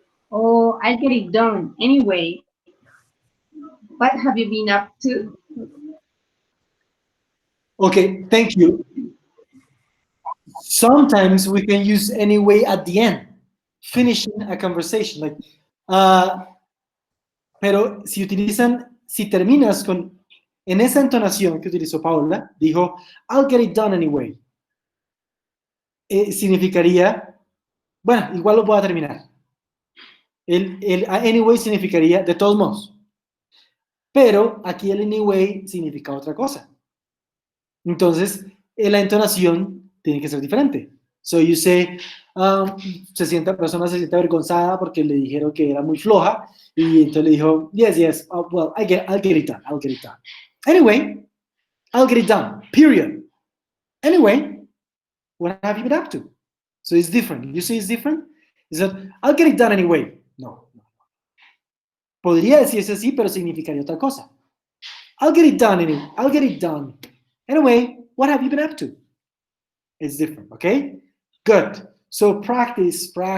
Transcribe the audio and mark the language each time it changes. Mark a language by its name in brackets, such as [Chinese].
[English] Oh, I'll get it done. Anyway, what have you been up to? Okay, thank you. Sometimes we can use anyway at the end, finishing a conversation. [Spanish] Like, pero si terminas en esa entonación que utilizó Paula, dijo, [English] I'll get it done anyway. [Spanish] Significaría, bueno, igual lo voy a terminar. El anyway significaría de todos modos. Pero aquí el anyway significa otra cosa. Entonces, la entonación tiene que ser diferente. So you say, la persona se siente avergonzada porque le dijeron que era muy floja y entonces le dijo, [English] yes, well, I'll get it done. Anyway, I'll get it done, period. Anyway, what have you been up to? So it's different. You say it's different? It's not, I'll get it done anyway. No. [Spanish] Podría decirse así, pero significaría otra cosa. [English] I'll get it done anyway. I'll get it done. Anyway, what have you been up to? It's different, okay? Good. So practice.